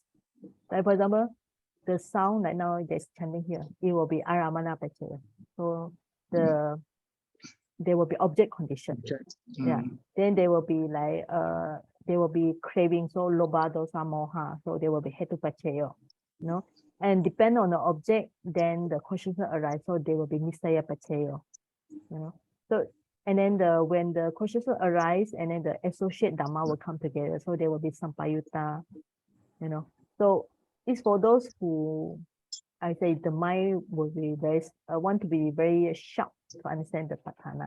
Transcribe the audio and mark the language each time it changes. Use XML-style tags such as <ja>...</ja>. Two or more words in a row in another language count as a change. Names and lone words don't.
<en>Like for example, the sound right now that's chanting here, it will be</en> <pi>Aramana Pachaya.</pi> <en>So the there will be object condition. Yeah. Then there will be like there will be craving, so</en> <pi>loba dosa moha,</pi> <en>so there will be</en> <pi>hetu pacheyo,</pi> <en>you know. And depend on the object, then the consciousness arise, so there will be</en> <pi>nisaya pacheyo,</pi> <en>you know. So and then when the consciousness arise, and then the associate dhamma will come together, so there will be sampayutta, you know. So it's for those who I say the mind will be very want to be very sharp to understand the patthana.</en>